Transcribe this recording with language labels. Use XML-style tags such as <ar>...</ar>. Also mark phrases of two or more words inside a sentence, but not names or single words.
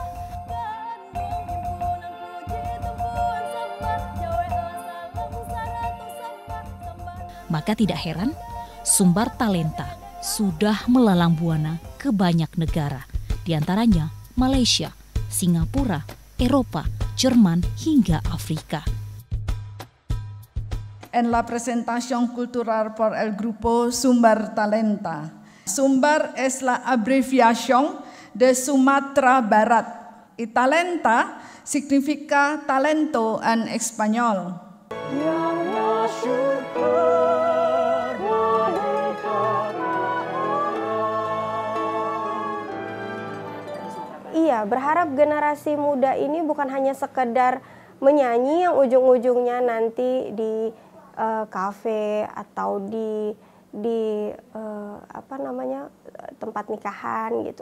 <id>Maka tidak heran, Sumber Talenta sudah melalang buana ke banyak negara, diantaranya Malaysia, Singapura, Eropa, Jerman, hingga Afrika.</id> <es>En la presentación cultural por el grupo Sumber Talenta. Sumber es la abreviación de Sumatera Barat y talenta significa talento en español.</es> <id>Iya, berharap generasi muda ini bukan hanya sekedar menyanyi yang ujung-ujungnya nanti di kafe atau di tempat nikahan gitu.</id>